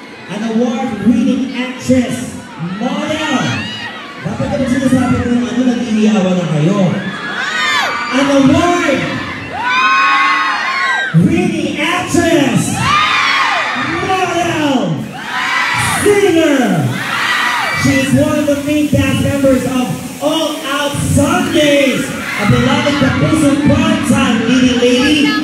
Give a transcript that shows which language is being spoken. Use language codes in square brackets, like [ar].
[en] An award-winning actress, model! [tl] Dapat ka ba sinasabi ko ng ano, nag-iiyawan na kayo? [en] An award-winning actress, model, singer! She is one of the main cast members of All Out Sundays, a beloved Kapuso Primetime leading lady.